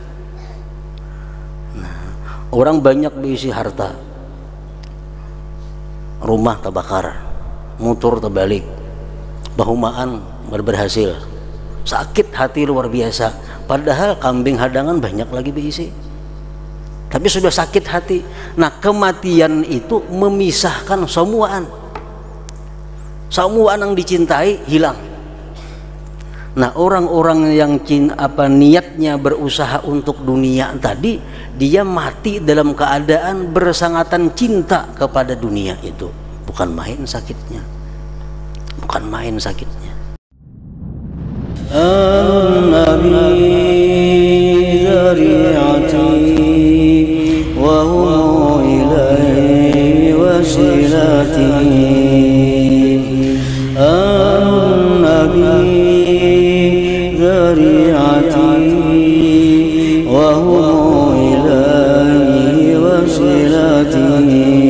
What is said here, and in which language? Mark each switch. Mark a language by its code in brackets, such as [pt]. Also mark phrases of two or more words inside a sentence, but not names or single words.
[bjn] Nah, orang banyak beisi harta, rumah terbakar, motor terbalik, bahumaan berhasil, sakit hati luar biasa. Padahal kambing hadangan banyak lagi beisi, tapi sudah sakit hati. Nah, kematian itu memisahkan semuaan yang dicintai hilang. [id] Nah, orang-orang yang niatnya berusaha untuk dunia tadi, dia mati dalam keadaan bersangatan cinta kepada dunia itu. Bukan main sakitnya, bukan main sakitnya. [ar] النبي ذريعتي وهو إليه وسيلتي. النبي ذريعتي وهو إليه وسيلتي.